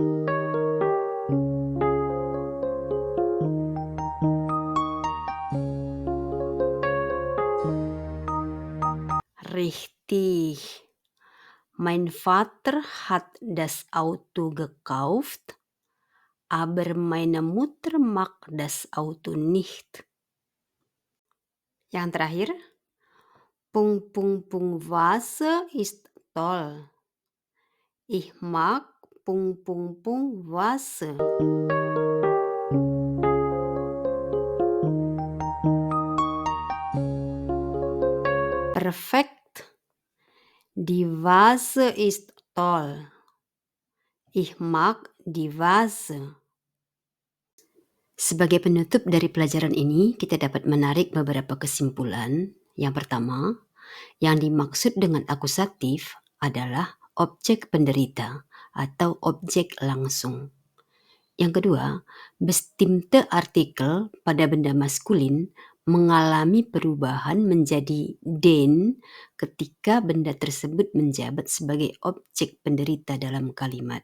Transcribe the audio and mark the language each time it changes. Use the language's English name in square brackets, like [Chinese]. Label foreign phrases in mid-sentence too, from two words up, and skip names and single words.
[German] Richtig. Mein Vater hat das Auto gekauft, aber meine Mutter mag das Auto nicht. [Indonesian] Yang terakhir, [German] was ist toll. Ich mag was. Perfekt. Die Vase ist toll. Ich mag die Vase. [Indonesian] Sebagai penutup dari pelajaran ini, kita dapat menarik beberapa kesimpulan. Yang pertama, yang dimaksud dengan akusatif adalah objek penderita atau objek langsung. Yang kedua, [German] bestimmte Artikel [Indonesian] pada benda maskulin mengalami perubahan menjadi den ketika benda tersebut menjabat sebagai objek penderita dalam kalimat.